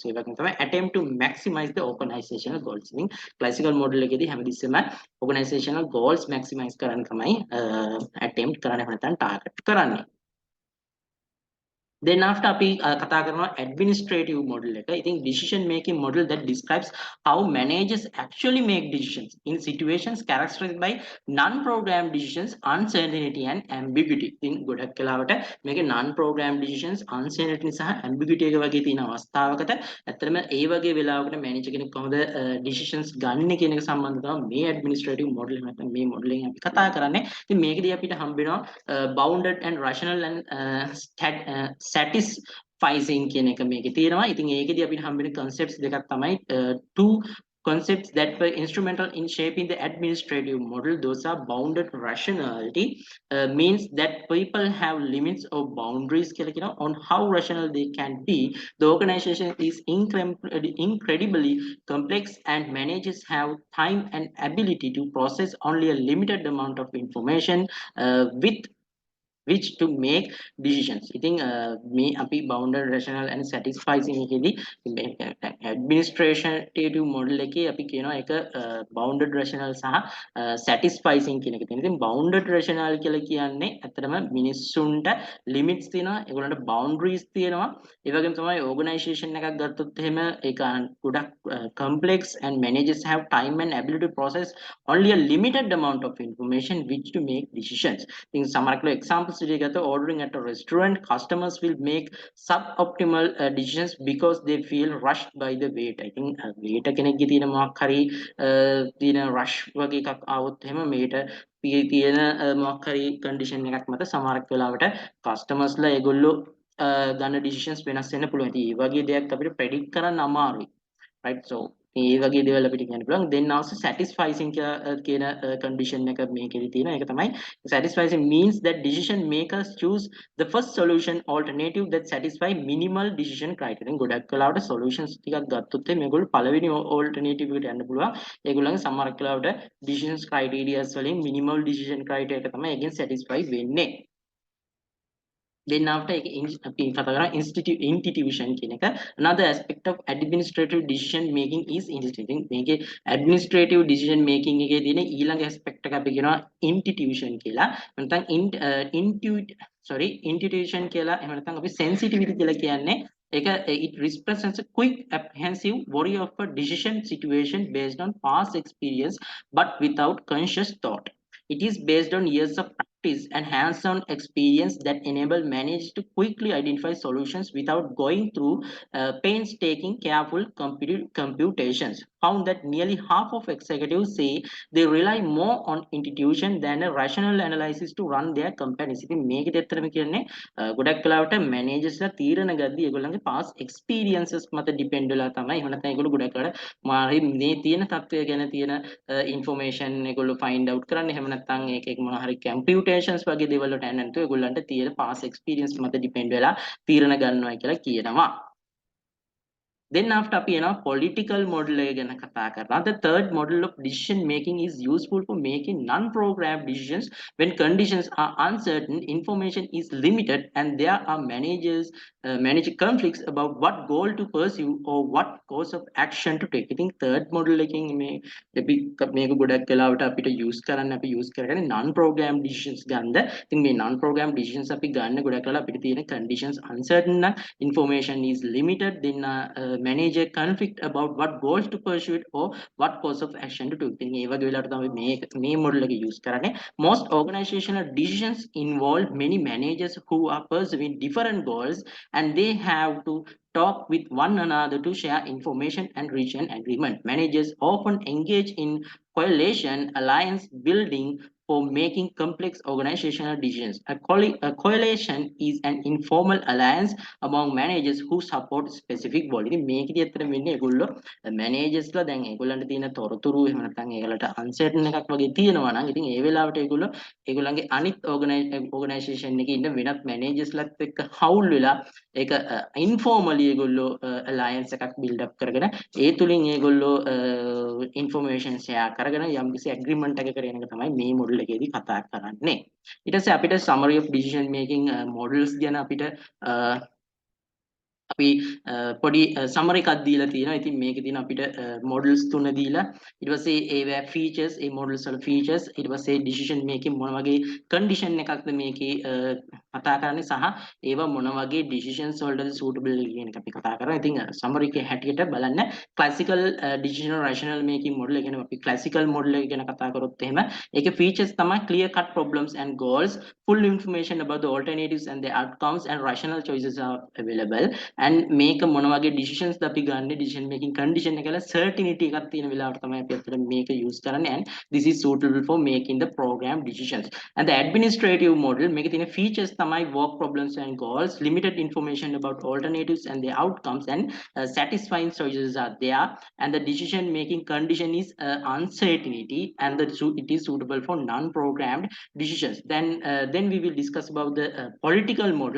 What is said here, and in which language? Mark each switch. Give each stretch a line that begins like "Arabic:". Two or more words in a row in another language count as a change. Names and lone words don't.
Sinhala: ඒ වගේම තමයි
English: attempt to maximize the organizational goals.
Sinhala: ඉතින්
English: classical model
Sinhala: එකේදී හැමතිස්සෙම
English: organizational goals maximize
Sinhala: කරන්න තමයි attempt කරන්නේ නැත්නම් target කරන්නේ.
English: Then after
Sinhala: අපි කතා කරනවා
English: administrative model
Sinhala: එක.
English: ඉතින් decision making model that describes how managers actually make decisions in situations characterized by non programmed decisions, uncertainty and ambiguity.
Sinhala: ඉතින් ගොඩක් වෙලාවට මේකේ
English: non programmed decisions, uncertainty
Sinhala: සහ ambiguity එක වගේ තියෙන අවස්ථාවකට ඇත්තටම ඒ වගේ වෙලාවකට manager කෙනෙක් කොහොමද decisions ගන්න කියන එක සම්බන්ධව තමයි මේ
English: administrative model
Sinhala: එක නැත්නම් මේ model එකෙන් අපි කතා කරන්නේ. ඉතින් මේකදී අපිට හම්බ වෙනවා
English: bounded and rational and satisfying
Sinhala: කියන එක මේකේ තියෙනවා. ඉතින් ඒකෙදි අපිට හම්බෙන
English: concepts
Sinhala: දෙකක් තමයි
English: two concepts that were instrumental in shaping the administrative model. Those are bounded rationality means that people have limits or boundaries on how rational they can be. The organization is incredibly complex and managers have time and ability to process only a limited amount of information with which to make decisions.
Sinhala: ඉතින් මේ අපි
English: bounded rational and satisfying
Sinhala: එකේදී
English: administrative model
Sinhala: එකේ අපි කියනවා ඒක
English: bounded rational
Sinhala: සහ satisfying කියන එක තියෙනවා. ඉතින්
English: bounded rational
Sinhala: කියලා කියන්නේ ඇත්තටම මිනිස්සුන්ට limits තියෙනවා, ඒගොල්ලන්ට boundaries තියෙනවා. ඒ වගේම තමයි
English: organization
Sinhala: එකක් ගත්තොත් එහෙම ඒක ගොඩක්
English: complex and managers have time and ability to process only a limited amount of information which to make decisions.
Sinhala: ඉතින් සමහරක්
English: examples ordering at a restaurant, customers will make suboptimal decisions because they feel rushed by the wait. I think
Sinhala: waiter කෙනෙක්ගේ තියෙන මොකක් හරි තියෙන rush වගේ එකක් ආවොත් එහෙම මේට තියෙන මොකක් හරි condition එකක් මත සමහරක් වෙලාවට customers ලා ඒගොල්ලෝ ගන්න decisions වෙනස් වෙන්න පුළුවන්. ඉතින් මේ වගේ දෙයක් අපිට predict කරන්න අමාරුයි.
English: Right? So
Sinhala: මේ වගේ දේවල් අපිට කියන්න පුළුවන්.
English: Then also satisfying
Sinhala: කියන condition එක මේකෙදි තියෙනවා. ඒක තමයි
English: satisfying means that decision makers choose the first solution alternative that satisfy minimal decision criteria.
Sinhala: ගොඩක් වෙලාවට solutions ටිකක් ගත්තොත් මේගොල්ලෝ පළවෙනි alternative එකට යන්න පුළුවන්. ඒගොල්ලන්ගේ සමහරක් වෙලාවට
English: decisions criteria
Sinhala: වලින්
English: minimal decision criteria
Sinhala: එක තමයි
English: again satisfy
Sinhala: වෙන්නේ.
English: then after
Sinhala: අපි කතා කරා institution කියන එක
English: another aspect of administrative decision making is instituting
Sinhala: මේකේ
English: administrative decision making
Sinhala: එකේ තියෙන ඊළඟ aspect එක අපි කියනවා institution කියලා නැත්නම් institution කියලා එහෙම නැත්නම් අපි sensitivity කියලා කියන්නේ ඒක
English: it represents a quick apprehensive worry of a decision situation based on past experience but without conscious thought. It is based on years of practice and hands-on experience that enable managers to quickly identify solutions without going through painstaking, careful computations. Found that nearly half of executives say they rely more on intuition than a rational analysis to run their companies.
Sinhala: ඉතින් මේකෙත් ඇත්තටම කියන්නේ ගොඩක් වෙලාවට managers ලා තීරණ ගද්දී ඒගොල්ලන්ගේ
English: past experiences
Sinhala: මත depend වෙලා තමයි. එහෙම නැත්නම් ඒගොල්ලෝ ගොඩක් වෙලාවට මාරි මේ තියෙන තත්ත්වය ගැන තියෙන information ඒගොල්ලෝ
English: find out
Sinhala: කරන්න. එහෙම නැත්නම් ඒකේ මොනවා හරි computations වගේ දේවල් වලට යන්නේ නැතුව ඒගොල්ලන්ට තියෙන
English: past experience
Sinhala: මත depend වෙලා තීරණ ගන්නවා කියලා කියනවා.
English: Then after
Sinhala: අපි එනවා
English: political model
Sinhala: එක ගැන කතා කරනවා.
English: The third model of decision making is useful for making non-programmed decisions when conditions are uncertain, information is limited, and there are manage conflicts about what goal to pursue or what course of action to take. I think third model
Sinhala: එකකින් අපි මේක ගොඩක් වෙලාවට අපිට use කරන්න අපි use කරගන්නේ
English: non-programmed decisions
Sinhala: ගන්න. ඉතින් මේ
English: non-programmed decisions
Sinhala: අපි ගන්න ගොඩක් වෙලාවට අපිට තියෙන
English: conditions uncertain නම් information is limited, then manage a conflict about what goals to pursue or what course of action to take.
Sinhala: ඉතින් ඒ වගේ වෙලාවට තමයි මේ model එක use කරන්නේ.
English: Most organizational decisions involve many managers who are pursuing different goals and they have to talk with one another to share information and reach an agreement. Managers often engage in coalition alliance building for making complex organizational decisions. A coalition is an informal alliance among managers who support specific goal.
Sinhala: ඉතින් මේකදී ඇත්තට වෙන්නේ ඒගොල්ලෝ managers ලා දැන් ඒගොල්ලන්ට තියෙන තොරතුරු එහෙම නැත්නම් ඒගොල්ලන්ට uncertain එකක් වගේ තියෙනවා නම් ඉතින් ඒ වෙලාවට ඒගොල්ලන්ගේ අනිත් organization එකේ ඉන්න වෙනත් managers ලාත් එක්ක හවුල් වෙලා ඒක informally ඒගොල්ලෝ alliance එකක්
English: build up
Sinhala: කරගෙන ඒ තුලින් ඒගොල්ලෝ
English: information share
Sinhala: කරගෙන යම්කිසි agreement එකකට එන එක තමයි මේ model එකේදී කතා කරන්නේ. ඊට පස්සේ අපිට
English: summary of decision making models
Sinhala: ගැන අපිට අපි පොඩි summary එකක් දීලා තියෙනවා. ඉතින් මේකේ තියෙන අපිට models තුන දීලා ඊට පස්සේ ඒවැ features ඒ models වල features ඊට පස්සේ
English: decision making
Sinhala: මොන වගේ condition එකක්ද මේකේ කතා කරන්නේ සහ ඒවා මොන වගේ decisions වලටද suitable කියන එක අපි කතා කරනවා.
English: ඉතින් summary
Sinhala: එකේ හැටියට බලන්න
English: classical decision rational making model
Sinhala: එක ගැන අපි
English: classical model
Sinhala: එක ගැන කතා කරොත් එහෙම ඒකේ
English: features
Sinhala: තමයි
English: clear cut problems and goals, full information about the alternatives and the outcomes, and rational choices are available.
Sinhala: and මේක මොන වගේ decisions ද අපි ගන්න
English: decision making condition
Sinhala: එක කියලා certainty එකක් තියෙන වෙලාවට තමයි අපි අතට මේක use කරන්නේ,
English: and this is suitable for making the program decisions. And the administrative model
Sinhala: මේකේ තියෙන
English: features
Sinhala: තමයි
English: work problems and goals, limited information about alternatives and their outcomes, and satisfying choices are there, and the decision making condition is uncertainty, and it is suitable for non-programmed decisions. Then we will discuss about the political model.